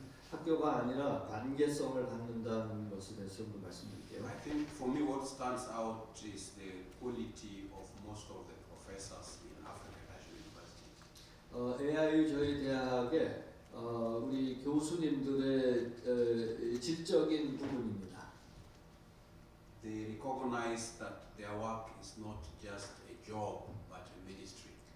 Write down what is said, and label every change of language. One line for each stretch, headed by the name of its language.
Korean: 학교가 아니라 관계성을 갖는다는 것에 대해서 좀 말씀드릴게요.
English: I think for me what stands out is the quality of most of the professors in African National University.
Korean: AIU 저희 대학의 우리 교수님들의 질적인 부분입니다.
English: They recognize that their work is not just a job but a ministry.